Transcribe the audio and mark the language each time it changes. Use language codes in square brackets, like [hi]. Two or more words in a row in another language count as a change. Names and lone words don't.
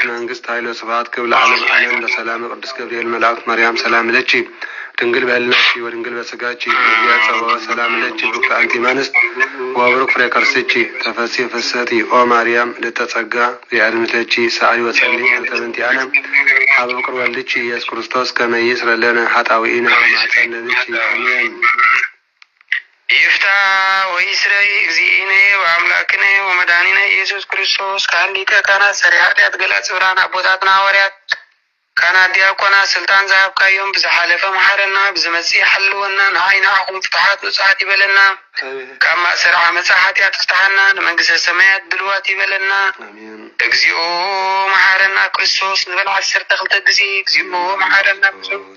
[gez] መንግስት ኃይለ ስብሐት ክብር ለዓለመ ዓለም በሰላም ቅዱስ ገብርኤል መልአክ ማርያም ሰላም ለኪ ድንግል በህሊናኪ ወድንግል በሥጋኪ ያጸባዋ ሰላም ለኪ ቡሩክ አንቲ እምአንስት ወቡሩክ ፍሬ ከርሥኪ ተፈሥሒ ፍስሕቲ ኦ ማርያም ለተጸጋ ያድምተኪ ሰአሊ ወጸልይ እንተበንቲአነ አብ ፍቅር ወልድኪ ኢየሱስ ክርስቶስ ከመ ይስረይ ለነ ኃጣውኢነ ወማኅፀነ ብኪ አሜን። ይፍታ ወይስረይ እግዚእነ ወአምላክነ ወመድኃኒነ ኢየሱስ ክርስቶስ ካህሊቀ ካህናት ሠራይ ኃጢአት ገላጽ ብርሃን [ti] አቦታትና ሐዋርያት ካህናት ዲያቆናት ስልጣን ዘሃብካዮም ብዝሓለፈ መሐረና ብዝመጽእ ሓልወና ንዓይና አኹም ፍትሓት ንጹሓት ይበለና ካብ ማእሰር ዓመፃ ኃጢአት ፍትሓና ንመንግሥተ ሰማያት ድልዋት ይበለና [gez] እግዚኦ መሐረና ክርስቶስ [ti] ንበል 12 ጊዜ [gez] እግዚኦ መሐረና ክርስቶስ